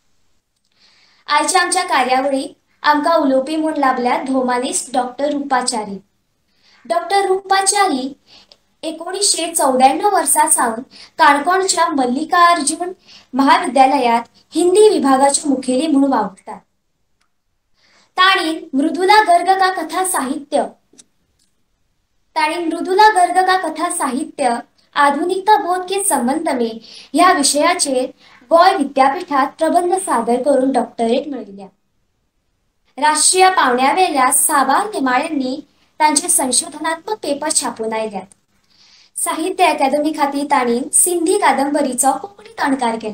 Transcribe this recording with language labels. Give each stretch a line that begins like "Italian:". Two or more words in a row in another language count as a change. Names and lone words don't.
Konkani: आयच्या आमच्या कार्यावळीक आमकां उलोवपी म्हूण लाभल्यात भौमानिस्ट डॉक्टर रुपाचारी. डॉक्टर रुपाचारी 1994 वर्सा सावन काणकोणच्या मल्लिकार्जुन महाविद्यालयात हिंदी विभागाच्या मुखेली म्हणून वावुरतात. ताणीन मृदुला गर्ग का कथा साहित्य आधुनिकता बोध के संबंध में ह्या विषयाचेर गोंय विद्यापीठात प्रबंध सादर करून डॉक्टरेट मेळयल्या. राष्ट्रीय पावंड्यावेल्या साबार नेमाळ्यांनी तांचे संशोधनात्मक पेपर छापून आयल्यात. साहित्य अकादमी खातीर ताणीन सिंधी कादंबरीचो कोंकणीत अणकार केला.